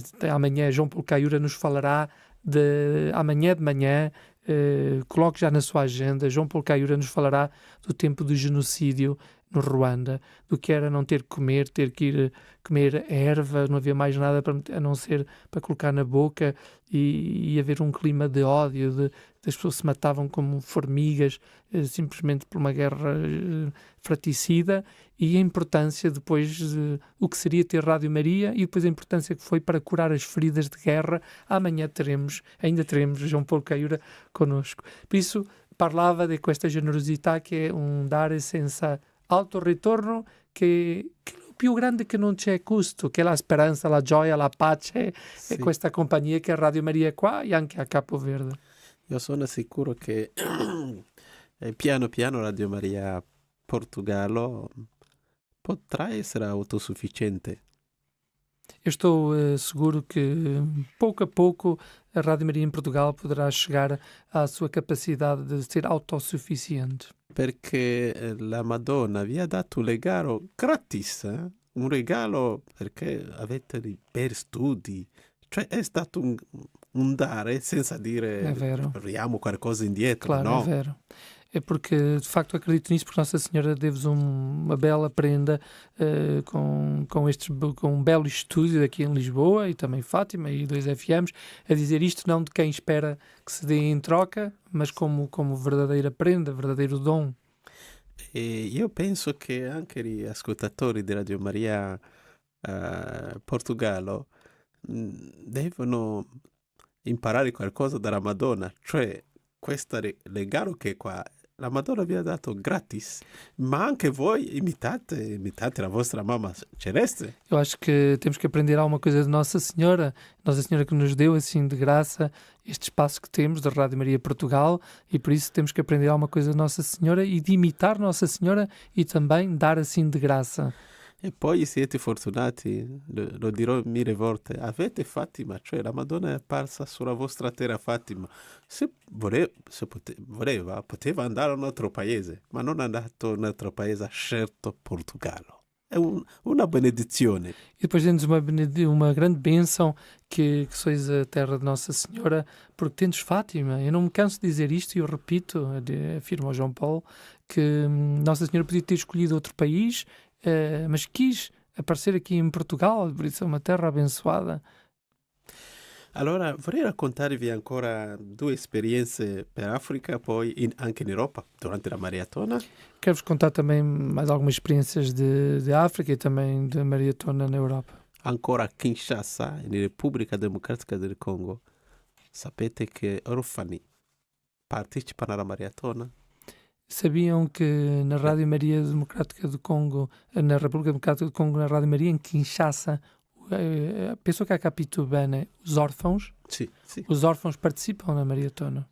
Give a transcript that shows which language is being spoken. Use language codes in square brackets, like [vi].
[pt] Amanhã João Paulo Caiura nos falará amanhã de manhã, coloque já na sua agenda, João Paulo Caiura nos falará do tempo do genocídio no Ruanda, do que era não ter que comer, ter que ir comer erva, não havia mais nada a não ser para colocar na boca, e haver um clima de ódio, as pessoas se matavam como formigas, simplesmente por uma guerra fratricida, e a importância depois o que seria ter Rádio Maria, e depois a importância que foi para curar as feridas de guerra. Amanhã ainda teremos João Paulo Caiura connosco. Por isso, [it] parlava de questa generosità che è un dare senza alto ritorno, che è il più grande che non c'è costo, che è la speranza, la gioia, la pace, Sì. e questa compagnia che è Radio Maria qua e anche a Capo Verde. Io sono sicuro che piano piano Radio Maria Portogallo potrà essere autosufficiente. [pt] Eu estou seguro que pouco a pouco a Rádio Maria em Portugal poderá chegar à sua capacidade de ser autossuficiente. [it] Perché la Madonna vi ha dato un regalo gratis, un regalo perché avete per studi, cioè è stato un dare senza dire É vero. apriamo qualcosa indietro, [pt] Claro, no? [it] é vero. [pt] É porque, de facto, acredito nisso, porque Nossa Senhora deu-vos uma bela prenda com um belo estúdio aqui em Lisboa, e também Fátima e 2FMs, a dizer isto não de quem espera que se dê em troca, mas como verdadeira prenda, verdadeiro dom. [it] E io penso che anche gli ascoltatori di Radio Maria Portogallo devono imparare qualcosa dalla Madonna, cioè questo regalo che qua la Madonna vi ha dato gratis, ma anche voi imitate la vostra mamma celeste. [pt] Eu acho que temos que aprender alguma coisa de Nossa Senhora que nos deu assim de graça este espaço que temos da Rádio Maria Portugal, e por isso temos que aprender alguma coisa de Nossa Senhora e de imitar Nossa Senhora e também dar assim de graça. [it] E poi siete fortunati, lo dirò mille volte, avete Fatima, cioè la Madonna è apparsa sulla vostra terra Fatima. Se voleva, poteva andare a un altro paese, ma non è andato a un altro paese, ha scelto Portogallo. È una benedizione. [pt] E depois dê-nos uma grande bênção que sois a terra de Nossa Senhora, porque tendes Fátima. Eu não me canso de dizer isto, e eu repito, afirma o João Paulo, que Nossa Senhora podia ter escolhido outro país, mas quis aparecer aqui [it] in Portogallo, [pt] por isso [it] è una terra [pt] abençoada. [it] Allora, vorrei raccontarvi ancora 2 esperienze per Africa, poi anche in Europa, durante la maratona. [pt] Quero-vos contar também mais algumas experiências de África e também de maratona na Europa. [it] Ancora a Kinshasa, in Repubblica Democratica del Congo, sapete che orfani partecipano alla maratona? [pt] Sabiam que na Rádio Maria Democrática do Congo, na República Democrática do Congo, na Rádio Maria, em Kinshasa, [it] penso che [pt] a Capitubene, os órfãos, [it] Sì, sì. [pt] os órfãos participam na maratona.